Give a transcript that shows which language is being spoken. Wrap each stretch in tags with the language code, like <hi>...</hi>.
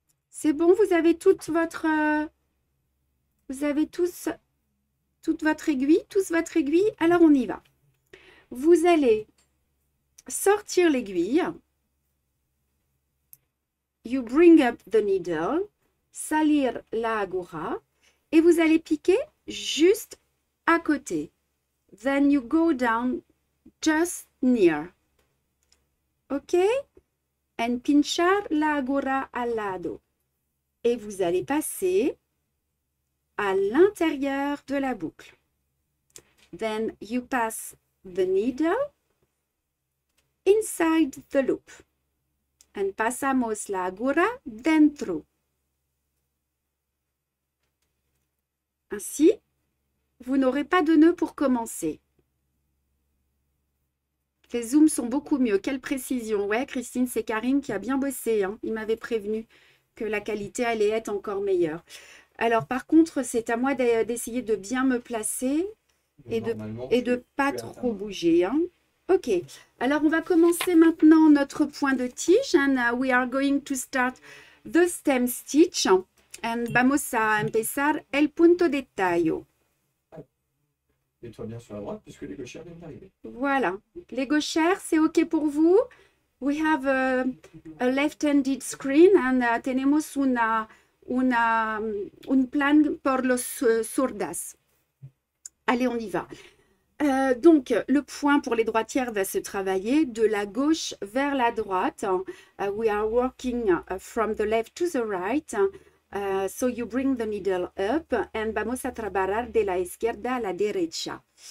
<fr>C'est bon, vous avez toute votre... vous avez toute votre aiguille, tous votre aiguille. Alors, on y va. Vous allez sortir l'aiguille.</fr> <en>You bring up the needle,</en> <es>salir la aguja</es> <fr>et vous allez piquer juste à côté.</fr> <en>Then you go down just near. OK?</en> <es>And pinchar la aguja al lado.</es> <fr>Et vous allez passer à l'intérieur de la boucle.</fr> <en>Then you pass the needle inside the loop.</en> <es>And pasamos la aguja dentro.</es> <fr>Ainsi, vous n'aurez pas de nœud pour commencer. Les zooms sont beaucoup mieux. Quelle précision. Ouais, Christine, c'est Karine qui a bien bossé. Hein. Il m'avait prévenu que la qualité allait être encore meilleure. Alors, par contre, c'est à moi d'essayer de bien me placer et de pas trop bouger. Hein. OK. Alors, on va commencer maintenant notre point de tige.</fr> <en>And we are going to start the stem stitch.</en> <es>And vamos a empezar el punto de tallo.</es> <fr>Mets-toi bien sur la droite puisque les gauchères viennent d'arriver. Voilà. Les gauchères, c'est OK pour vous?</fr> <en>We have a left-handed screen and</en> <es>tenemos un plan por los zurdas.</es> <fr>Allez, on y va. Donc, le point pour les droitières va se travailler de la gauche vers la droite.</fr> <en>We are working from the left to the right. So you bring the needle up</en> <es>and vamos a trabajar de la izquierda a la derecha.</es>